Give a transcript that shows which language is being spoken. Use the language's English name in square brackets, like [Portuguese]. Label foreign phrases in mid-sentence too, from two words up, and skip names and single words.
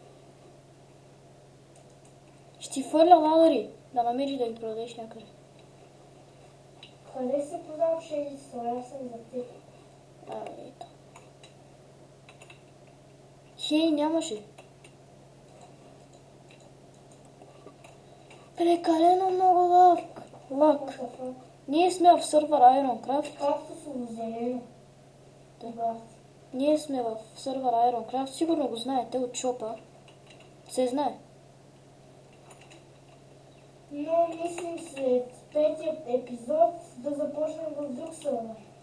[Bulgarian] Ще ти фърля ладъри, да намериш да ги продадеш някъде. Къде се продава пшеницата? Аз съм за теб. Ето. Хей, нямаше. Прекалено много лак. [English] What the fuck? [Bulgarian] Ние сме в сървър Ironcraft. Както са зелено. Добре. Ние сме в сървър Ironcraft. Сигурно го знаете от шопа. Се знае. Но мислим след петия епизод да започнем в друг сървър.